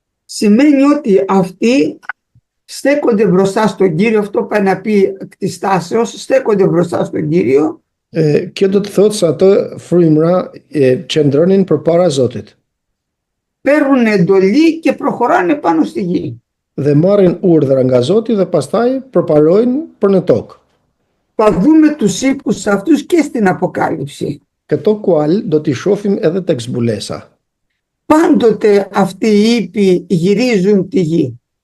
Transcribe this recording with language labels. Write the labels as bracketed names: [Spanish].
[Greek] Σημαίνει ότι αυτοί στέκονται μπροστά στον Κύριο, αυτό πάει να πει της τάσεως, στέκονται μπροστά στον Κύριο. [Albanian] Kjo do të thotë se ato frymra qëndronin përpara Zotit [Greek] Παίρνουν εντολή και προχωράνε πάνω στη γη. [Albanian] dhe marrin urdhra nga Zoti dhe pastaj përparojnë për në tokë. [Greek] Θα δούμε τους ύπους αυτούς και στην Αποκάλυψη. [Albanian] Këto kual do t'i shohim edhe tek zbulesa. [Greek] Πάντοτε αυτοί οι ύποι γυρίζουν τη γη.